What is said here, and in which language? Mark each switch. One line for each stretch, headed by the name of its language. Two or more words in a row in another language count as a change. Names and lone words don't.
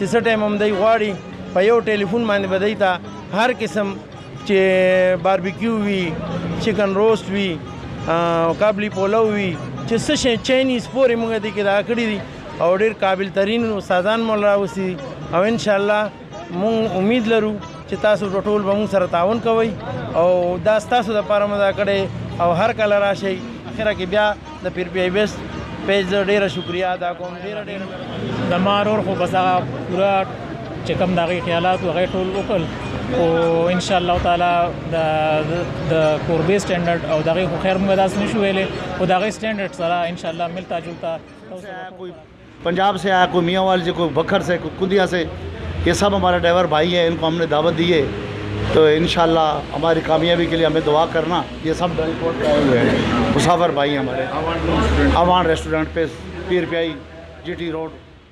Pashto: څه ټایم هم دی غواړي په یو ټلیفون باندې به دی ته هر قسم چې باربیکیو وي
English: چکن روسټ
Pashto: وي کابلی پولو وي چې څه شی چاینیز پورې موږ دې کې دا کړي دي او ډېر قابل ترین استادان مو راوستي او انشاءالله موږ امید لرو چې تاسو ټول به موږ سره تعاون کوئ او دا ستاسو دپاره مو دا کړی او هر کله راشئ اخره کې بیا د پیر پی آی بیس پیج ډېره شکریا ادا کوم ډېره زما ورور خو بس هغه پوره چې کوم د هغې خیالات و هغې ټول وکړل خو انشاءالله تعالی د کوربې سټینډرډ او د هغې خو خیر موږ داسې نشو ویلی خو د هغې سټینډرډ سره انشاءالله
Urdu: ملتا جلتا کوئی پنجاب سے آیا کوئی میانوال سے کوئی بکھر سے کوئی کدیا سے یہ سب ہمارے ڈرائیور بھائی ہیں انکو ہم نے دعوت دی ہے تو انشاءاللہ ہماری کامیابی کے لیے ہمیں دعا کرنا یہ سب ڈرائیور آئے ہوئے ہیں مسافر بھائی ہمارے اعوان ریسٹورنٹ پہ پیر پیائی GT روڈ